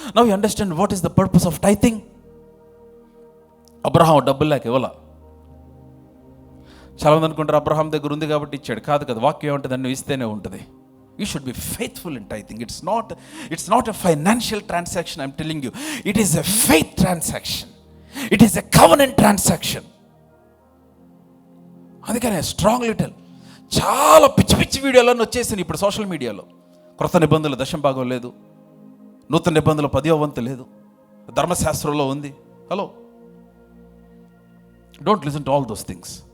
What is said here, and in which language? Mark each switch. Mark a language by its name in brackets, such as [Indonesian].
[English] Now you understand what is the purpose of tithing. [Telugu] Abraham డబ్బులు లేక ఇవ్వాల. చాలా మంది అనుకుంటారు అబ్రహాం దగ్గర ఉంది కాబట్టి ఇచ్చాడు. కాదు కదా, వాక్యం ఏమంటుంది? అన్ని ఇస్తేనే ఉంటుంది. [English] You should be faithful in tithing. It's not a financial transaction, I'm telling you. It is a faith transaction. It is a covenant transaction. [Telugu] అందుకనే స్ట్రాంగ్ లిటిల్ చాలా పిచ్చి పిచ్చి వీడియోలన్నీ వచ్చేసింది ఇప్పుడు సోషల్ మీడియాలో. క్రొత్త నిబంధనలు దశంభాగం లేదు, నూతన నిబంధనలు 10వ వంతు లేదు, ధర్మశాస్త్రంలో ఉంది. [English] Hello, don't listen to all those things.